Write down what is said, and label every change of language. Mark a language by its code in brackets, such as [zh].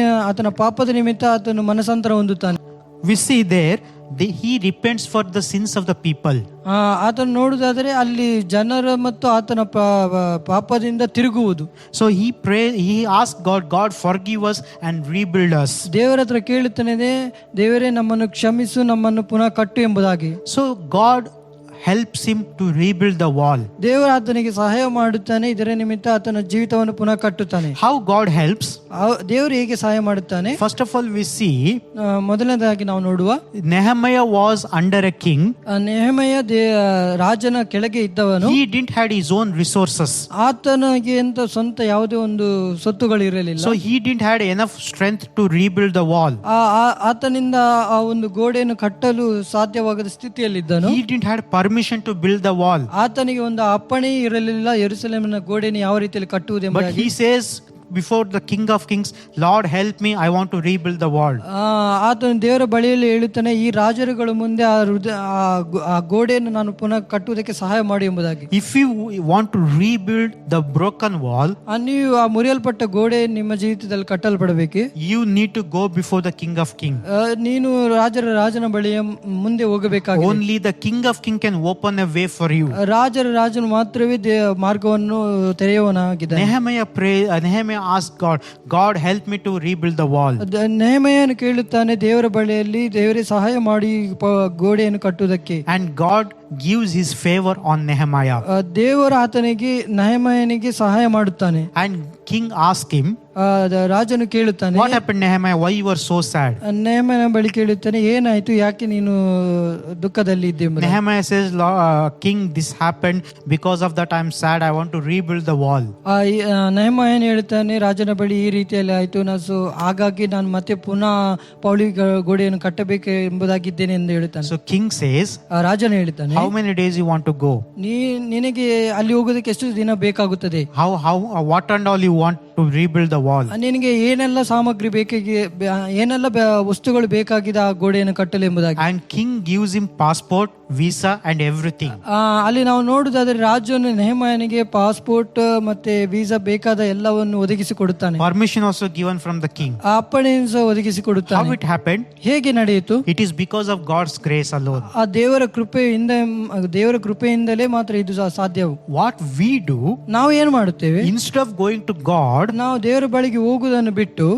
[kn] ಆತನ ಪಾಪದ ನಿಮಿತ್ತ ಆತನು ಮನಸಾಂತರ ಹೊಂದುತ್ತಾನೆ. [en] We see there he repents for the sins of the people. [kn] ಆತನು ನೋಡುವುದಾದರೆ ಅಲ್ಲಿ ಜನರ ಮತ್ತು ಆತನ ಪಾಪದಿಂದ ತಿರುಗುವುದು. [en] So he asked God forgive us and rebuild us. [kn] ದೇವರ ಹತ್ರ ಕೇಳುತ್ತಾನೆ, ದೇವರೇ ನಮ್ಮನ್ನು ಕ್ಷಮಿಸು, ನಮ್ಮನ್ನು ಪುನಃ ಕಟ್ಟು ಎಂಬುದಾಗಿ. [en] So God helps him to rebuild the wall. [kn] ದೇವರು ಆತನಿಗೆ ಸಹಾಯ ಮಾಡುತ್ತಾನೆ, ಇದರ ನಿಮಿತ್ತ ಆತನ ಜೀವಿತವನ್ನು ಪುನಃ ಕಟ್ಟುತ್ತಾನೆ. [en] How God helps? [kn] ದೇವರು ಹೇಗೆ ಸಹಾಯ ಮಾಡುತ್ತಾನೆ? [en] First of all we see, [kn] ಮೊದಲನೇದಾಗಿ ನಾವು ನೋಡುವ, [en] Nehemiah was under a king. [kn] Nehemiah ರಾಜನ ಕೆಳಗೆ ಇದ್ದವನು. [en] He didn't had his own resources. [kn] ಆತನಿಗೆ ಅಂತ ಸ್ವಂತ ಯಾವುದೇ ಒಂದು ಸೊತ್ತುಗಳು ಇರಲಿಲ್ಲ. [en] So he didn't had enough strength to rebuild the wall. [kn] ಆತನಿಂದ ಆ ಒಂದು ಗೋಡೆಯನ್ನು ಕಟ್ಟಲು ಸಾಧ್ಯವಾಗದ ಸ್ಥಿತಿಯಲ್ಲಿದ್ದನು. [en] He didn't had permission to build the wall. [kn] ಆತನಿಗೆ ಒಂದು ಅಪ್ಪಣೆ ಇರಲಿಲ್ಲ ಯೆರೂಸಲೇಮಿನ ಗೋಡೆಯನ್ನು ಯಾವ ರೀತಿಯಲ್ಲಿ ಕಟ್ಟುವುದೆಂಬುದಾಗಿ. [en] But he says before the King of Kings, Lord help me, I want to rebuild the wall. [kn] ಆತನು ದೇವರ ಬಳಿಯಲ್ಲಿ ಹೇಳುತ್ತಾನೆ, ಈ ರಾಜರುಗಳ ಮುಂದೆ ಆ ಗೋಡೆಯನ್ನು ನಾನು ಪುನಃ ಕಟ್ಟುವುದಕ್ಕೆ ಸಹಾಯ ಮಾಡಿ ಎಂಬುದಾಗಿ. [en] If you want to rebuild the broken wall, [kn] ನೀವು ಆ ಮುರಿಯಲ್ಪಟ್ಟ ಗೋಡೆ ನಿಮ್ಮ ಜೀವಿತದಲ್ಲಿ ಕಟ್ಟಲ್ಪಡಬೇಕು. [en] you need to go before the King of Kings. [kn] ನೀನು ರಾಜನ ಬಳಿಯ ಮುಂದೆ ಹೋಗಬೇಕಾಗಿದೆ. [en] Only the King of Kings can open a way for you. [kn] ರಾಜನು ಮಾತ್ರವೇ ಮಾರ್ಗವನ್ನು ತೆರೆಯುವವನಾಗಿದ್ದಾನೆ. [en] Nehemiah Nehemiah asked God, God help me to rebuild the wall. [kn] ನೆಹೆಮೀಯನು ಕೇಳುತ್ತಾನೆ ದೇವರ ಬಳಿಯಲ್ಲಿ, ದೇವರೇ ಸಹಾಯ ಮಾಡಿ ಗೋಡೆಯನ್ನು ಕಟ್ಟುವುದಕ್ಕೆ. [en] And God gives his favor on Nehemiah. [kn] ದೇವರು ಆತನಿಗೆ ನೆಹೆಮೀಯನಿಗೆ ಸಹಾಯ ಮಾಡುತ್ತಾನೆ. [en] And king asked him, [kn] ರಾಜನು ಕೇಳುತ್ತಾನೆ, [en] what happened Nehemiah, why you were so sad? [kn] ನೆಹೆಮೀಯನ ಬಳಿ ಕೇಳುತ್ತಾನೆ, ಏನಾಯ್ತು, ಯಾಕೆ ನೀನು ದುಃಖದಲ್ಲಿ ಇದ್ದೆ ಎಂಬುದಾಗಿ. [en] Nehemiah says, king, this happened because of that I am sad, I want to rebuild the wall. [kn] ನೆಹೆಮೀಯನು ಹೇಳುತ್ತಾನೆ, ರಾಜನ ಬಳಿ ಈ ರೀತಿಯಲ್ಲಿ ಆಯ್ತು, ಹಾಗಾಗಿ ನಾನು ಮತ್ತೆ ಪುನಃ ಪೌಳಿ ಗೋಡೆಯನ್ನು ಕಟ್ಟಬೇಕು ಎಂಬುದಾಗಿದ್ದೇನೆ ಎಂದು ಹೇಳುತ್ತಾನೆ. [en] So king says, [kn] ರಾಜನು ಹೇಳುತ್ತಾನೆ, [en] how many days you want to go? [kn] ನಿನಗೆ ಅಲ್ಲಿ ಹೋಗೋದಕ್ಕೆ ಎಷ್ಟು ದಿನ ಬೇಕಾಗುತ್ತದೆ? [en] What and all you want to rebuild the wall? [kn] ನಿನಗೆ ಏನೆಲ್ಲ ಸಾಮಗ್ರಿ ಏನೆಲ್ಲ ವಸ್ತುಗಳು ಬೇಕಾಗಿದೆ ಆ ಗೋಡೆಯನ್ನು ಕಟ್ಟಲು ಎಂಬುದಾಗಿ. [en] And king gives him passport, visa and everything. [kn] ಅಲ್ಲಿ ನಾವು ನೋಡುವುದಾದ್ರೆ ರಾಜನು ನೆಹೆಮೀಯನಿಗೆ ಪಾಸ್ಪೋರ್ಟ್ ಮತ್ತೆ ವೀಸಾ ಬೇಕಾದ ಎಲ್ಲವನ್ನು ಒದಗಿಸಿ ಕೊಡುತ್ತಾನೆ. [en] Permission also given from the king. [kn] ಆ ಅಪ್ಪಣೆಯನ್ನು ಸಹ ಒದಗಿಸಿ ಕೊಡುತ್ತಾನೆ. [en] How it happened? [kn] ಹೇಗೆ ನಡೆಯಿತು? [en] It is because of God's grace alone. [kn] ಆ ದೇವರ ಕೃಪೆಯಿಂದಲೇ ಮಾತ್ರ ಇದು ಸಾಧ್ಯವು. [en] What we do, [kn] ನಾವು ಏನು ಮಾಡುತ್ತೇವೆ? [en] instead of going to God, [kn] ನಾವು ದೇವರ ಬಳಿಗೆ ಹೋಗುವುದನ್ನು ಬಿಟ್ಟು